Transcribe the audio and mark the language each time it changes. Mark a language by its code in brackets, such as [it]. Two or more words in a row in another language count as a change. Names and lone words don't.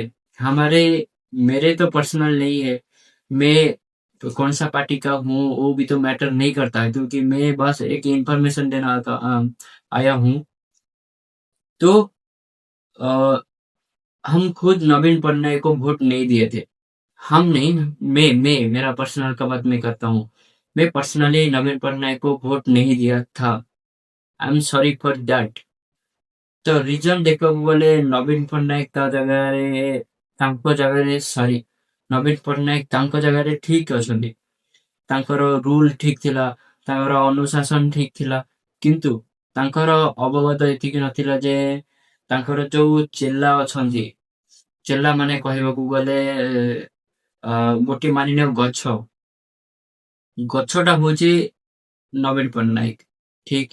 [hi] हमारे मेरे तो पर्सनल नहीं है, मैं तो कौन सा पार्टी का हूँ वो भी तो मैटर नहीं करता है, क्योंकि मैं बस एक इंफॉर्मेशन देना आया हूँ। तो अ, हम खुद नवीन पटनायक को वोट नहीं दिए थे। हम नहीं, मैं मेरा पर्सनल का बात मैं करता हूँ। मैं पर्सनली नवीन पटनायक को वोट नहीं दिया था। [en] I am sorry for that. [or] ତ ରିଜନ ଦେଖିବାକୁ ଗଲେ ନବୀନ ପଟ୍ଟନାୟକ ତାଙ୍କ ଜାଗାରେ ସରି ନବୀନ ପଟ୍ଟନାୟକ ତାଙ୍କ ଜାଗାରେ ଠିକ ଅଛନ୍ତି। ତାଙ୍କର ରୁଲ ଠିକ ଥିଲା, ତାଙ୍କର ଅନୁଶାସନ ଠିକ ଥିଲା, କିନ୍ତୁ ତାଙ୍କର ଅବଗତ ଏତିକି ନଥିଲା ଯେ ତାଙ୍କର ଯୋଉ ଚେଲା ଅଛନ୍ତି, ଚେଲା ମାନେ କହିବାକୁ ଗଲେ ଗୋଟେ ମାନିନିଅ ଗଛଟା ହଉଛି ନବୀନ ପଟ୍ଟନାୟକ, ଠିକ।